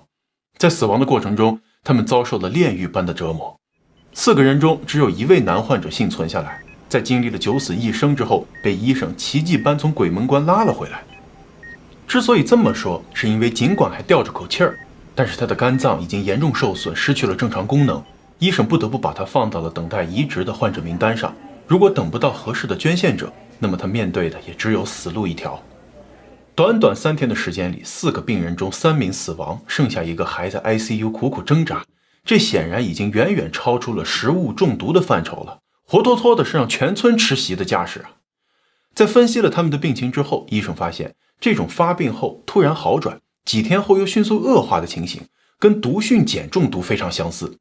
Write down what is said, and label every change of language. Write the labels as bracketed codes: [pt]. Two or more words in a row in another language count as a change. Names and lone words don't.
[zh] 在死亡的過程中，他們遭受了煉獄般的折磨。4個人中，只有1位男患者幸存下來，在經歷了9死1生之後，被醫生奇蹟般從鬼門關拉了回來。之所以這麼說，是因為儘管還吊着口氣兒，但是他的肝臟已經嚴重受損，失去了正常功能，醫生不得不把他放到了等待移植的患者名单上。如果等不到合適的捐獻者，那麼他面對的也只有死路一條。短短3天的時間裡，4個病人中3名死亡，剩下1個還在 ICU 苦苦掙扎。這顯然已經遠遠超出了食物中毒的範疇了，活脫脫的是讓全村吃席的架勢啊！在分析了他們的病情之後，醫生發現這種發病後突然好轉，幾天後又迅速惡化的情形，跟毒蕈鹼中毒非常相似。